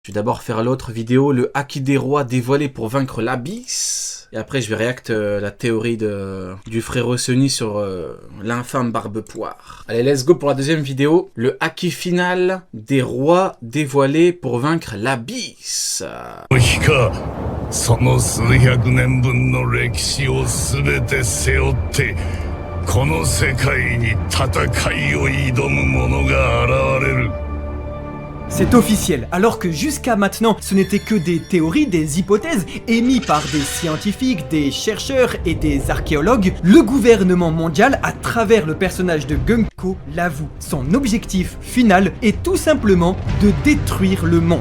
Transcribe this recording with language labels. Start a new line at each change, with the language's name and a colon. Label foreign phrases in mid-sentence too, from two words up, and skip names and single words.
French: Je vais d'abord faire l'autre vidéo, le Haki des rois dévoilé pour vaincre l'Abyss. Et après, je vais réact la théorie du frérot Sony sur l'infâme barbe poire. Allez,
English: let's go
French: pour la deuxième vidéo. Le Haki final des rois dévoilé pour vaincre l'Abyss.
Japanese: その数百年分の歴史を全て背負ってこの世界に戦いを挑む者が現れる。
French: C'est officiel, alors que jusqu'à maintenant, ce n'était que des théories, des hypothèses émises par des scientifiques, des chercheurs et des archéologues, le gouvernement mondial, à travers le personnage de Gunko, l'avoue. Son objectif final est tout simplement de détruire le monde.